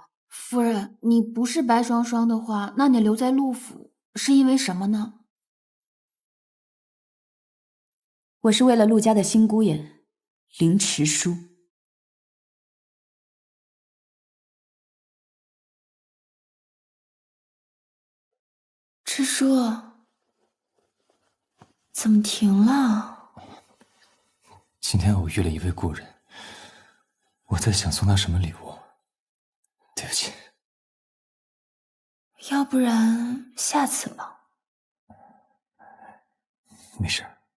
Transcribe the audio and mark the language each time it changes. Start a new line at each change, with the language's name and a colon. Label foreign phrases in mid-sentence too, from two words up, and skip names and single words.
Chinese: 夫人，你不是白雙雙的話，那你留在陸府是因為什麼呢？我是為了陸家的新姑爺凌遲書。遲書，怎麼停了？今天偶遇了一位故人，我在想送他什麼禮物。對不起。要不然下次吧。沒事。